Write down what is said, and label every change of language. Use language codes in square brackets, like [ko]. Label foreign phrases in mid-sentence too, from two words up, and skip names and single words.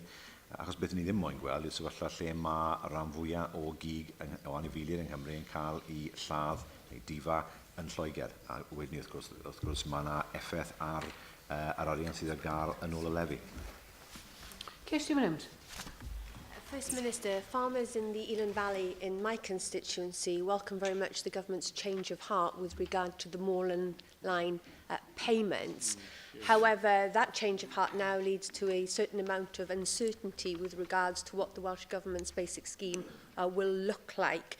[cy] Achos beth ni ddim moyn gweld yw'r sefyllfa lle mae rhan fwyaf o gig o anifeiliaid yng Nghymru yn cael ei lladd neu difa yn Lloegr. A wedyn ni, wrth gwrs, mae yna effaith ar arian sydd ar gael yn ôl y lefi. Kirsty Williams. [en] First Minister, farmers in the Elan Valley in my constituency welcome very much the government's change of heart with regard to the Moorland line payments. However, that change of heart now leads to a certain amount of uncertainty with regards to what the Welsh Government's basic scheme will look like.